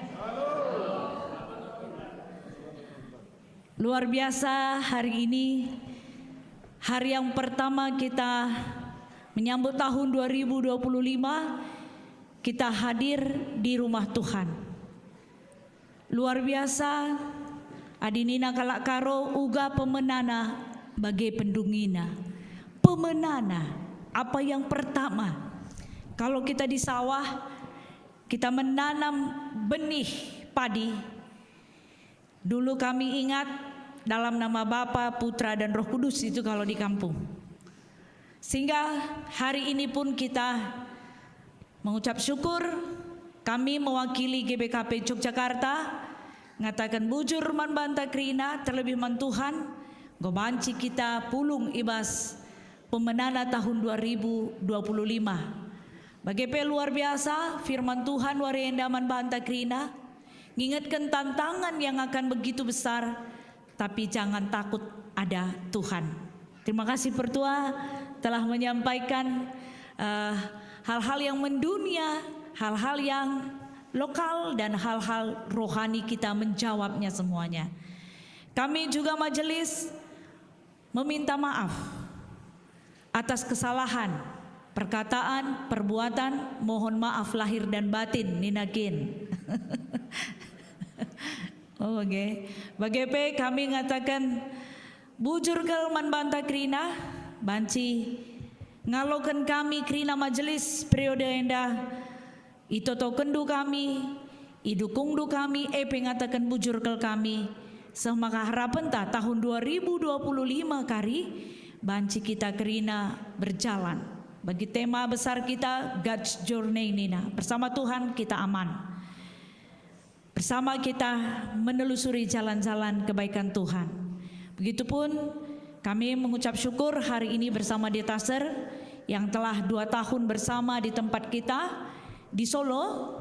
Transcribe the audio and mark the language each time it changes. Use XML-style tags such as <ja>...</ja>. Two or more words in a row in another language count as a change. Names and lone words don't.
<id>Luar biasa hari ini, hari yang pertama kita menyambut tahun 2025, kita hadir di rumah Tuhan. Luar biasa,</id> <btx>adinina kalak karo uga pemenana bagi pendungina. Pemenana,</btx> <id>apa yang pertama? Kalau kita di sawah, kita menanam benih padi. Dulu kami ingat dalam nama Bapa, Putra, dan Roh Kudus itu kalau di kampung. Sehingga hari ini pun kita mengucap syukur, kami mewakili GBKP Yogyakarta,</id> <btx>ngatakan bujur man banta krina terlebih man Tuhan, gobanci kita pulung ibas pemenana tahun 2025.</btx> <id>Bagaimana luar biasa firman Tuhan</id> <btx>wariendaman banta krina,</btx> <id>ngingatkan tantangan yang akan begitu besar, tapi jangan takut, ada Tuhan. Terima kasih Pertua telah menyampaikan hal-hal yang mendunia, hal-hal yang lokal, dan hal-hal rohani kita menjawabnya semuanya. Kami juga majelis meminta maaf atas kesalahan perkataan, perbuatan, mohon maaf lahir dan batin, ninakin. Oke.</id> <btx>Bagaimana kami ngatakan bujur kelman banta krina, banci ngalokan kami krina majelis periode endah, itoto kendu kami, idukung du kami, ngatakan bujur kel kami, semaka harapan tahun 2025 kari, banci kita krina berjalan.</btx> <id>Bagi tema besar kita God's Journey Nina, bersama Tuhan kita aman. Bersama kita menelusuri jalan-jalan kebaikan Tuhan. Begitupun kami mengucap syukur hari ini bersama Detaser yang telah 2 tahun bersama di tempat kita di Solo.</id>